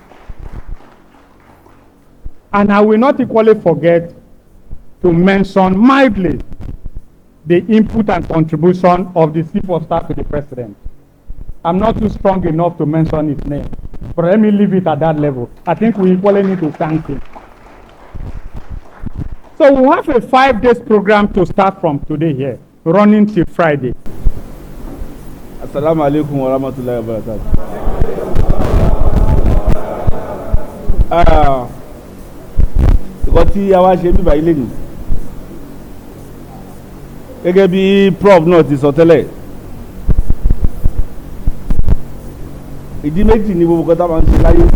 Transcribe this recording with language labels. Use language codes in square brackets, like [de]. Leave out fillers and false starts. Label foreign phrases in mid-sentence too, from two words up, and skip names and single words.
[en] And I will not equally forget to mention mildly the input and contribution of the Chief of Staff to the President. I'm not too strong enough to mention his name, but let me leave it at that level. I think we equally need to thank him. So we have a 5-day program to start from today here, running till Friday. [ar] السلام عليكم ورحمة الله وبركاته. [yo] Nǹkan tí a wá ṣe bíbá ilé nì. Gẹ́gẹ́ bí Prof náà ti sọ tẹ́lẹ̀. Ìdí méjì ni gbogbo kọ́tà máa ń ṣe láyé.